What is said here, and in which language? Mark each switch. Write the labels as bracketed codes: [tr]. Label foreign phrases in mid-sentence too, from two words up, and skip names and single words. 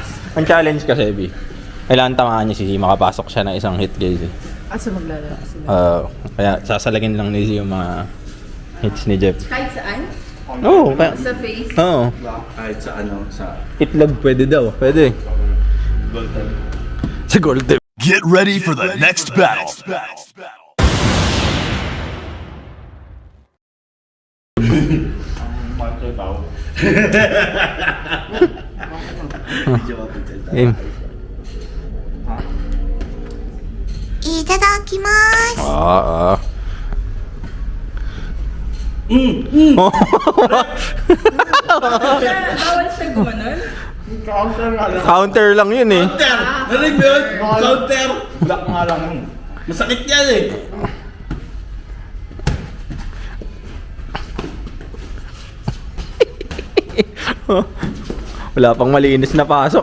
[tl] Ang challenge kasi, B, kailangan tamaan niya si C, makapasok siya ng isang [en] hit guys [tl] eh. Asa maglalaro sila? Kaya sasalagin lang ni C yung mga hits ni Jeff. Kahit saan? Oo, kaya... Sa face? Oo. Kahit sa sa Itlog pwede daw. Pwede. Golden. Sa gold tip. [en] Get ready for the next battle. [tl] Game. [ja] いただきます。 [tl] Bawal siya gumanon? Counter lang yun eh. Narinig mo yun? Counter! Black nga lang yun. Masakit yan eh. Wala pang malinis na pasok.